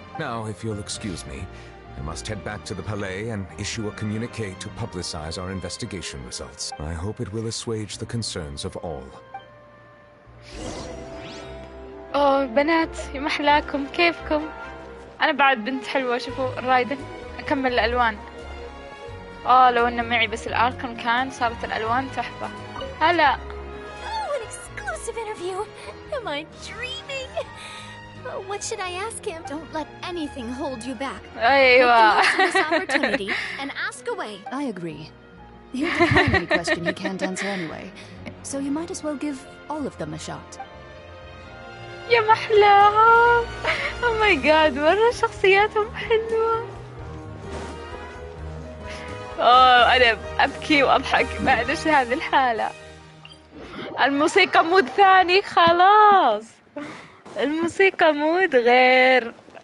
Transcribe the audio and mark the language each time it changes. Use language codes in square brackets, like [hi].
[en] Now, if you'll excuse me, I must head back to the Palais and issue a communique to publicize our investigation results. I hope it will assuage the concerns of all. [ar] أوه بنات يا محلاكم كيفكم؟ أنا بعد بنت حلوة. شوفوا الرايدن أكمل الألوان. لو إنه معي بس الأركن كان صارت الألوان تحفة. هلا. [en] Oh, an exclusive interview. Am I dreaming? What should I ask him? Don't let anything hold you back. [ar] أيوة. [en] Make the most of this opportunity and ask away. I agree. Here's a primary question you can't answer anyway, so you might as well give all of them a shot. [ar] يا محلاها. [en] Oh my god [ar] مرة شخصياتهم حلوة. أنا أبكي وأضحك بعد هذه الحالة. الموسيقى مود ثاني خلاص. الموسيقى مود غير.